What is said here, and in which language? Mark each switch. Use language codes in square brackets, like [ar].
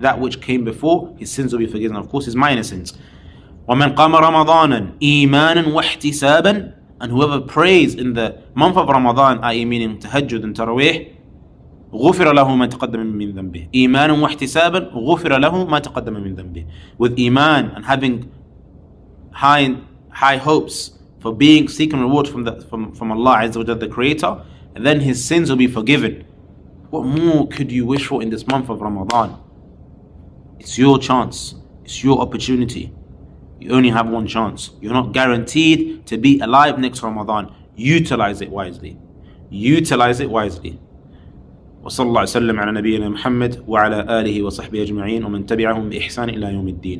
[en] That which came before, his sins will be forgiven. Of course, his minor sins. [ar] ومن قام رمضانا إيمانا واحتسابا. [en] And whoever prays in the month of Ramadan, i.e. meaning tahajjud and taraweeh, [ar] غفر له ما تقدم من ذنبه. إيمانا واحتسابا غفر له ما تقدم من ذنبه. [en] With iman and having high hopes for seeking reward from Allah Azza wa Jalla, the Creator, and then his sins will be forgiven. What more could you wish for in this month of Ramadan? It's your chance. It's your opportunity. You only have one chance. You're not guaranteed to be alive next Ramadan. Utilize it wisely. Utilize it wisely. [ar] وصلى الله وسلم على نبينا محمد وعلى آله وصحبه أجمعين ومن تبعهم بإحسان إلى يوم الدين.